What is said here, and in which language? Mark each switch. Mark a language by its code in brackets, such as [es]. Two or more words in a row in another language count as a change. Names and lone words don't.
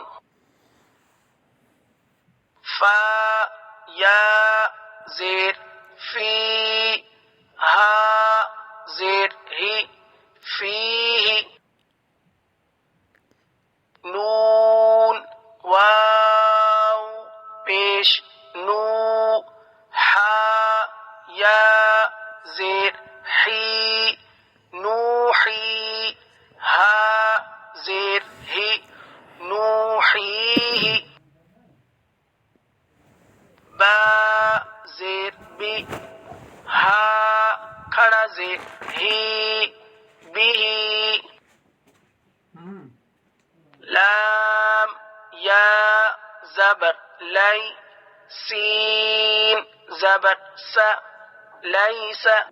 [ur] فا یا زیر فی ہا زیر ہی فیہ نون واو پیش نو ہا یا زیر حی نوحی ہا زیر ہی نوحیہ با زیر بی ہا کھڑا زیر ہی بھی لام یا زبر لی سین زبر سا لیس